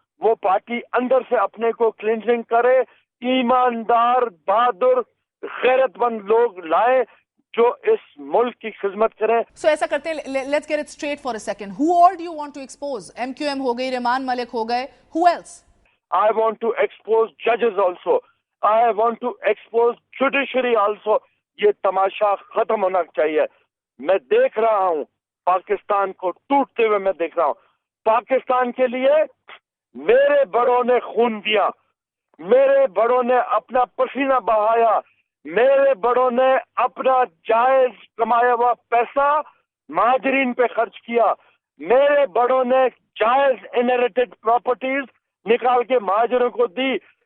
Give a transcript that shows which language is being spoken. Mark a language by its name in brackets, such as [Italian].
[Urdu] وہ پارٹی اندر سے اپنے کو کلینزنگ کرے، ایماندار بہادر غیرت مند لوگ لائے جو اس ملک کی خدمت کریں. سو ایسا کرتے ہیں، [English] Let's get it straight for a second. Who all do you want to expose? [Urdu] M Q M ہو گئی، ریحمان ملک ہو گئے، [English] Who else? I want to expose judges also. I want to expose judiciary also. [Urdu] یہ تماشا ختم ہونا چاہیے. میں دیکھ رہا ہوں پاکستان کو ٹوٹتے ہوئے، میں دیکھ رہا ہوں پاکستان کے لیے میرے بڑوں نے خون دیا، میرے بڑوں نے اپنا پسینہ بہایا، میرے بڑوں نے اپنا جائز کمایا ہوا پیسہ مہاجرین پہ خرچ کیا، میرے بڑوں نے جائز انہیریٹڈ پراپرٹیز نکال کے مہاجروں کو دی.